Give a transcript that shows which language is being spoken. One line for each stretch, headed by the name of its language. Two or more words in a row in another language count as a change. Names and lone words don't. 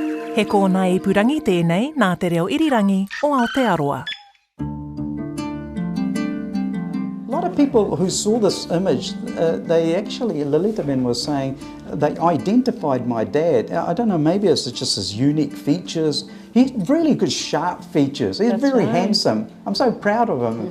Māori: He kōna I purangi tēnei nā te reo irirangi o Aotearoa.
English: A lot of people who saw this image, Lolita Ben was saying, they identified my dad. I don't know, maybe it's just his unique features. He had really good sharp features. He's very handsome. I'm so proud of him.